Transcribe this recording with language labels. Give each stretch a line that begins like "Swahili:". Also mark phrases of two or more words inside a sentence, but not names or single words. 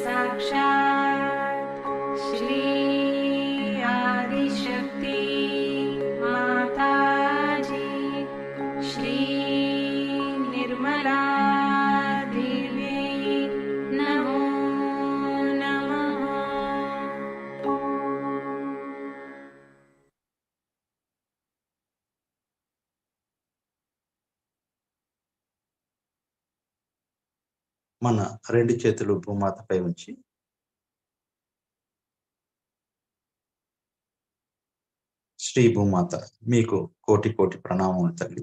Sanskrit: साक्षात् श्री आदिशक्ति माताजी श्री निर्मला देव्यै नमो नमः।
Telugu: మన రెండు చేతులు భూమాతపై ఉంచి శ్రీ భూమాత మీకు కోటి కోటి ప్రణామములు తల్లి.